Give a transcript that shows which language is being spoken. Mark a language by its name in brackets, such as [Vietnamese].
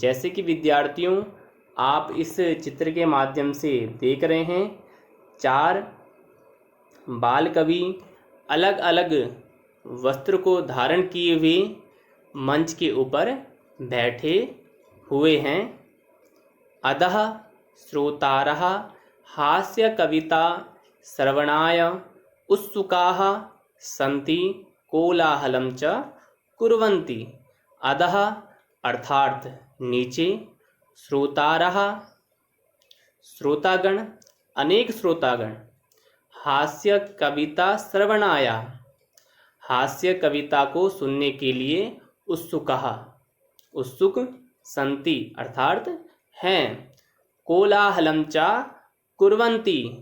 [Hindi] जैसे कि विद्यार्थियों, आप इस चित्र के माध्यम से देख रहे हैं, 4 बालकवि अलग अलग वस्त्र को धारण किए हुए मंच के ऊपर बैठे हुए हैं। [Sanskrit] अधः श्रोतारः हास्य कविता श्रवणाय उत्सुकाः सन्ति, कोलाहलं च कुर्वन्ति। [Hindi] अधः अर्थात नीचे, श्रोतारः श्रोतागण, अनेक श्रोतागण, हास्य कविता श्रवणाय हास्य कविता को सुनने के लिए उत्सुकः उत्सुक, सन्ति अर्थात हैं, [Sanskrit] कोलाहलं च कुर्वन्ति